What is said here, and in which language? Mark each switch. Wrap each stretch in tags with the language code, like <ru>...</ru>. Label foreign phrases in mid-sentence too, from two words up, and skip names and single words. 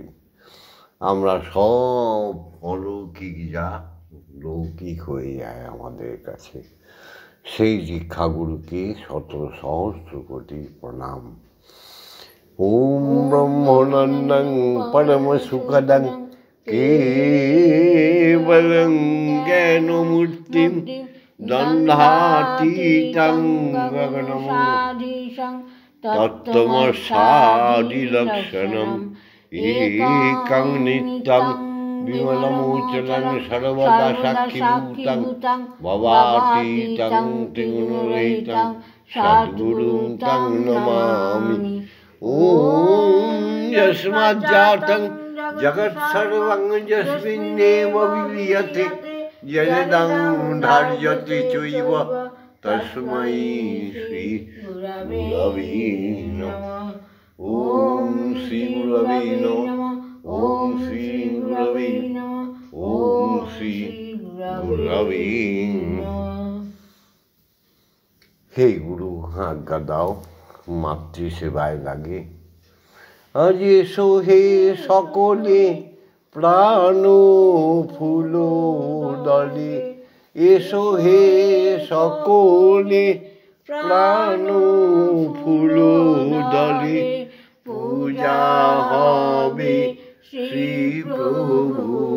<bn>আমরা সব অলৌকিক যা লৌকিক হয়ে যায় আমাদের কাছে। সেই দীক্ষাগুরুকে শত সহস্র কোটি প্রণাম।</bn> <sa>ওম ব্রহ্মানন্দং পরম সুখদং কেবলং জ্ঞানমূর্তিম দ্বন্দ্বাতীতং গগনমূর্তিম তত্ত্বমসাদিলক্ষণম একং নিত্যং বিমলমোচলং সর্বদা সাক্ষীভূতং ভবাতীতং ত্রিগুণরহিতং সদ্গুরুং তং নমামি। ওম যস্মাজ্জাতং জগৎসর্বং যস্মিন্নেব বিলীয়তে যদিদং ধার্যতে চৈব তস্मै শ্রী গুরবে নমঃ। ওম শ্রী গুরবে নমঃ। ওম শ্রী গুরবে নমঃ। ওম শ্রী গুরবে নমঃ।</sa> <bn>হে গুরু, আজ্ঞা দাও, মাতৃসেবায় লাগে। আজ এসো হে সকলে প্রাণ ফুল দলে, এসো হে সকলে প্রাণ ফুল দলে, পূজা হবে শ্রী প্রভু।</bn>